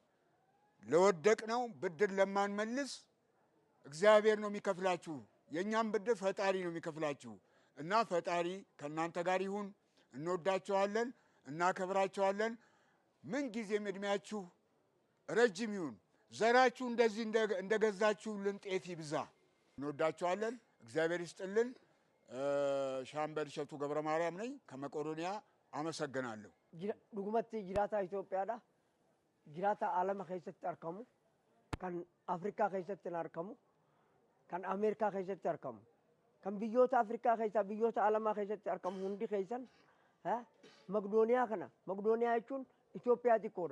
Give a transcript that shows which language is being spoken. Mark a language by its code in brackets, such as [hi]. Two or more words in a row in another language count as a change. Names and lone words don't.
[am] ለወደቅነው ብድር ለማንመልስ እግዚአብሔር ነው የሚከፍላችሁ። የእኛም ብድር ፈጣሪ ነው የሚከፍላችሁ እና ፈጣሪ ከእናንተ ጋር ይሁን። እንወዳችኋለን፣ እናከብራችኋለን። ምን ጊዜም እድሜያችሁ ረጅም ይሁን። ዘራችሁ እንደዚህ እንደገዛችሁልን ጤፍ ይብዛ። እንወዳችኋለን። እግዚአብሔር ይስጥልን። ሻምበል እሸቱ ገብረ ማርያም ነኝ ከመቄዶንያ። አመሰግናለሁ። [om] dhugumatti jiraata Itoophiyaadha. Jiraata alama keessatti argamu, kan Afrikaa keessatti argamu, kan Ameerikaa keessatti argamu, kan biyyoota Afrikaa keessaa biyyoota alamaa keessatti argamu hundi keessan Maqdooniyaa kana, Maqdooniyaa jechuun Itoophiyaa xiqqoodha.